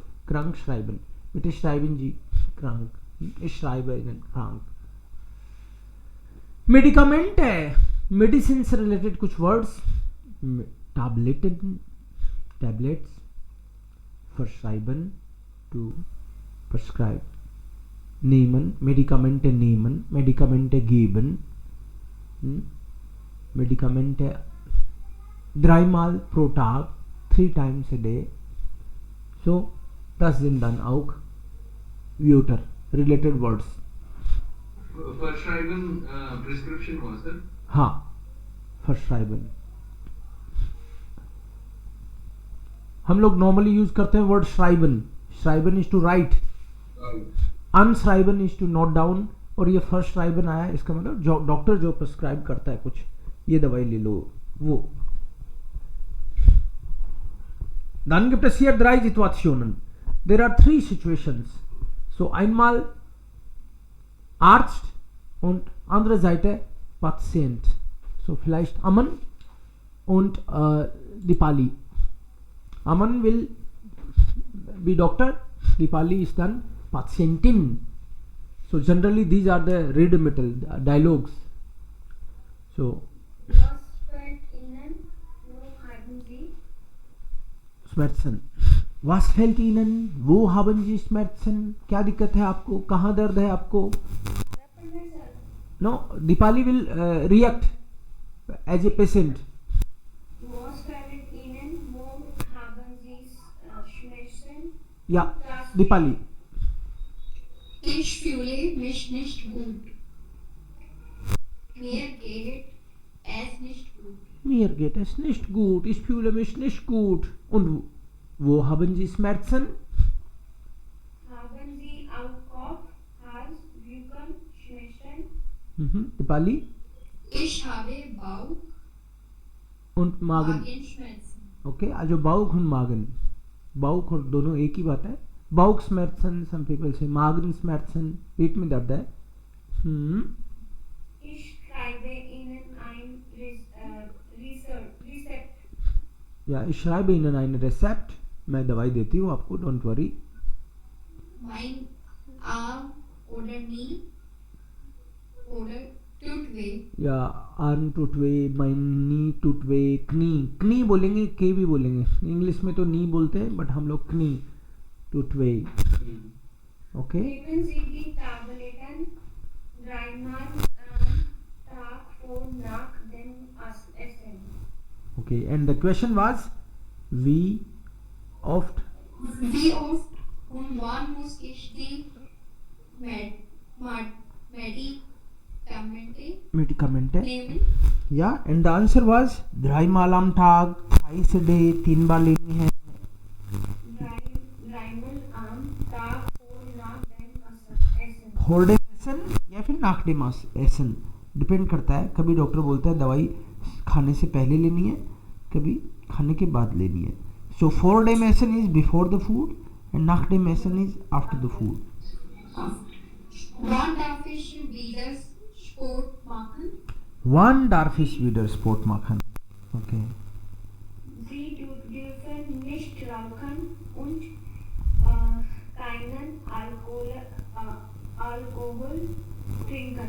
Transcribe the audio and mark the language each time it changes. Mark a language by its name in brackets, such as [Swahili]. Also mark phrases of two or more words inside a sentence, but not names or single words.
[German] क्रांकश्राइबन. Bitte schreiben Sie krank, schreiben krank. [Hindi] मेडिकामेंट है, मेडिसिन से रिलेटेड कुछ वर्ड्स. टैबलेट्स, [English] verschreiben, टू prescribe. [German] nehmen, Medikamente nehmen, Medikamente geben, Medikamente 3-mal pro Tag, [English] 3 times a day. [German] So, das sind dann auch Wörter, [English] related words. Verschreiben prescription was it? [Hindi] हाँ, verschreiben. हम लोग नॉर्मली यूज करते हैं वर्ड श्राइबन. [English] Schreiben is to write, anschreiben is to note down. [Hindi] और ये फर्स्ट श्राइबन आया, इसका मतलब डॉक्टर जो प्रिस्क्राइब करता है कुछ, ये दवाई ले लो वो. [German] Dann gibt es hier 3 Situationen. [English] There are 3 situations. [German] So einmal Arzt und andere Seite Patient. So vielleicht Aman und Dipali. [English] Aman will be doctor, Dipali is then Patientin. So generally these are the regimental dialogues. [German] So Was fällt Ihnen? Wo haben Sie? Schmerzen. Was fällt Ihnen? Wo haben Sie Schmerzen? [Hindi] क्या दिक्कत है आपको, कहाँ दर्द है आपको? [English] No, Dipali will react as a patient. [German] Was fällt Ihnen? Wo haben Sie Schmerzen? Ja, Dipali. Ich fühle mich nicht gut. Mir geht es nicht gut. Mir geht es nicht gut. Ich fühle mich nicht gut. Und wo haben Sie Schmerzen? Haben Sie auch Kopf, Hals, Rücken, Schmerzen? Dipali. Ich habe Bauch, Und Magen. Magenschmerzen. Okay, also Bauch und Magen. [Hindi] Bauch और दोनों एक ही बात है. [German] Bauch Schmerzen, [English] some people say [German] Magen Schmerzen, [Hindi] पेट में दर्द है. [German] Ich schreibe Ihnen ein Rezept. या ich schreibe Ihnen ein Rezept. [Hindi] मैं दवाई देती हूँ आपको, [English] don't worry. [German] Mein Arm oder Knie oder tut weh. या Arm tut weh, mein Knie tut weh, Knie. [Hindi] कनी बोलेंगे, के भी बोलेंगे. इंग्लिश में तो नी बोलते हैं, बट हम लोग [German] Knie tut weh. [Hindi] ओके. [German] Geben Sie die Tabletten dreimal Tag vor nach dem Essen. [English] Okay, and the question was, [German] wie oft Wie oft und wann muss ich die Medikamente Medikamente? nehmen? [English] Yeah, and the answer was [German] dreimal am Tag, [English] thrice a day, [Hindi] 3 बार लेनी है. [German] Dreimal am Tag vor nach dem Essen. vor dem Essen [Hindi] या फिर [German] nach dem Essen, [Hindi] डिपेंड करता है. कभी डॉक्टर बोलता है दवाई खाने से पहले लेनी है, कभी खाने के बाद लेनी है. [English] सो [German] vor dem Essen [English] is before the food and [German] nach dem Essen [English] is after the food. [German] Wann darf ich wieder Sport machen? Wann darf ich wieder Sport machen? Okay. Sie dürfen nicht rauchen und keinen Alkohol trinken.